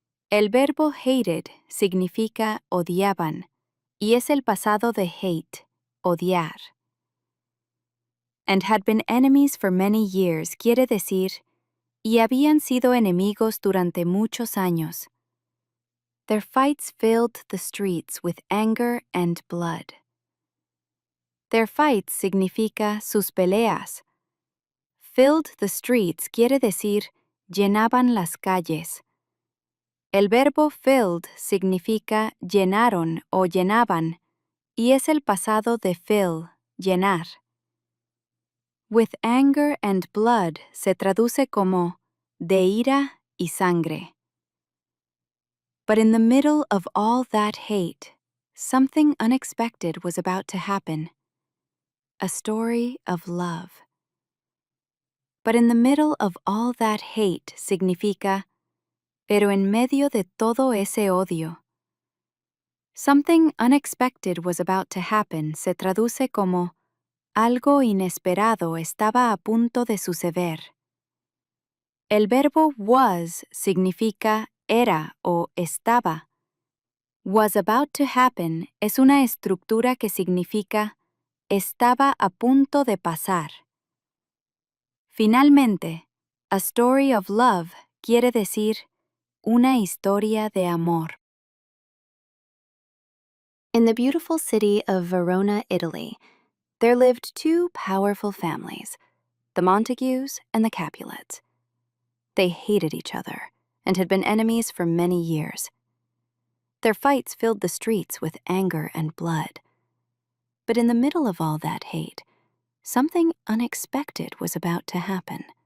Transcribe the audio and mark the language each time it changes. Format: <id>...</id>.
<es>El verbo hated significa odiaban, y es el pasado de hate, odiar.</es> <en>And had been enemies for many years</en> <es>quiere decir, y habían sido enemigos durante muchos años.</es> <en>Their fights filled the streets with anger and blood. Their fights</en> <es>significa sus peleas.</es> <en>Filled the streets</en> <es>quiere decir llenaban las calles. El verbo filled significa llenaron o llenaban y es el pasado de fill, llenar.</es> <en>With anger and blood</en> <es>se traduce como de ira y sangre.</es> <en>But in the middle of all that hate, something unexpected was about to happen. A story of love. But in the middle of all that hate</en> <es>significa, pero en medio de todo ese odio.</es> <en>Something unexpected was about to happen</en> <es>se traduce como algo inesperado estaba a punto de suceder. El verbo was significa era o estaba.</es> <en>Was about to happen</en> <es>es una estructura que significa estaba a punto de pasar. Finalmente,</es> <en>a story of love</en> <es>quiere decir una historia de amor.</es> <en>In the beautiful city of Verona, Italy, there lived two powerful families, the Montagues and the Capulets. They hated each other and had been enemies for many years. Their fights filled the streets with anger and blood. But in the middle of all that hate, something unexpected was about to happen.</en>